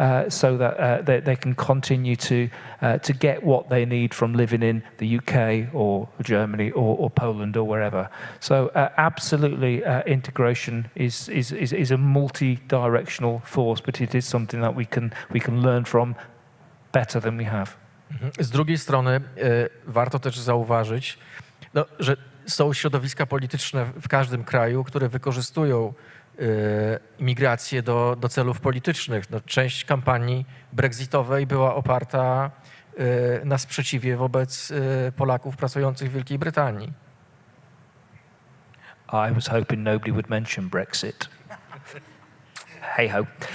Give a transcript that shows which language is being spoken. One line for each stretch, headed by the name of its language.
English: so that they can continue to get what they need from living in the UK or Germany or Poland or wherever. So absolutely, integration is a multi-directional force, but it is something that we can learn from better than we have.
Polish: Z drugiej strony warto też zauważyć, że są środowiska polityczne w każdym kraju, które wykorzystują imigrację do celów politycznych. Część kampanii brexitowej była oparta na sprzeciwie wobec Polaków pracujących w Wielkiej Brytanii.
English: I was hoping nobody would mention Brexit. Hey ho.